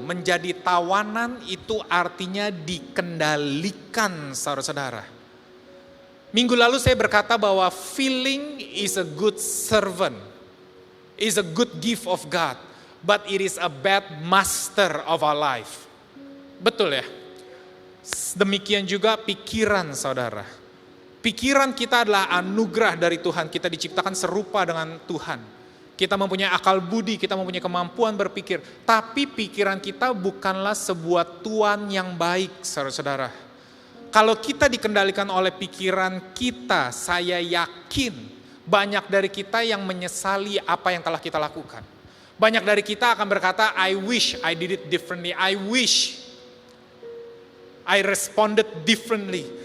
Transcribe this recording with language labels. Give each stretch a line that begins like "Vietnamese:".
Indonesian: Menjadi tawanan itu artinya dikendalikan, saudara-saudara. Minggu lalu saya berkata bahwa
English: feeling is a good servant, is a good gift of God, but it is a bad master of our life.
Indonesian: Betul ya? Demikian juga pikiran, saudara. Pikiran kita adalah anugerah dari Tuhan. Kita diciptakan serupa dengan Tuhan. Kita mempunyai akal budi, kita mempunyai kemampuan berpikir. Tapi pikiran kita bukanlah sebuah tuan yang baik, saudara-saudara. Kalau kita dikendalikan oleh pikiran kita, saya yakin banyak dari kita yang menyesali apa yang telah kita lakukan. Banyak dari kita akan berkata,
English: I wish I did it differently. I wish I responded differently.